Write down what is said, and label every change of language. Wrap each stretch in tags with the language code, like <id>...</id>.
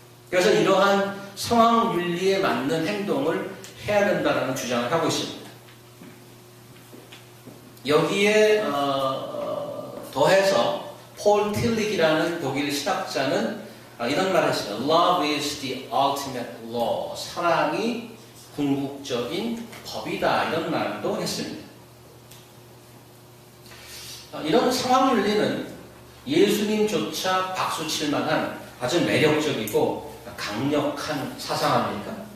<ko>그래서 이러한 상황 윤리에 맞는 행동을 해야 된다는 주장을 하고 있습니다. 여기에 더해서 폴 틸릭이라는 독일 신학자는 이런 말을 했습니다.</ko> <en>Love is the ultimate law.</en> <ko>사랑이 궁극적인 법이다. 이런 말도 했습니다. 이런 상황 윤리는 예수님조차 박수칠 만한 아주 매력적이고 강력한 사상 아닙니까?</ko>